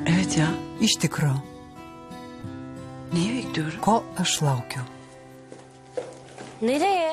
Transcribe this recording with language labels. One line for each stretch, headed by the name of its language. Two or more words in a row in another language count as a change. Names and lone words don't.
Turkish: Evet ya.
Lithuanian: Iš tikro.
Turkish: Neyi bekliyorum?
Lithuanian: Ko aš laukiu?
Turkish: Nereye?